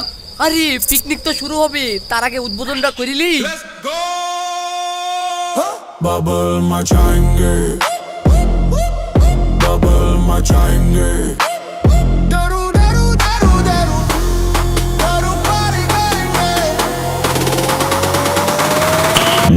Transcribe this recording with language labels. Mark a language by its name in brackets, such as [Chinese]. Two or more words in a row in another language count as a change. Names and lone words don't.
[Bangla] আরে পিকনিক তো শুরু হবে, তার আগে উদ্বোধনটা করিলি। [Hindi] बबल मचाएंगे, बबल मचाएंगे, दारू दारू दारू दारू दारू पार्टी करेंगे।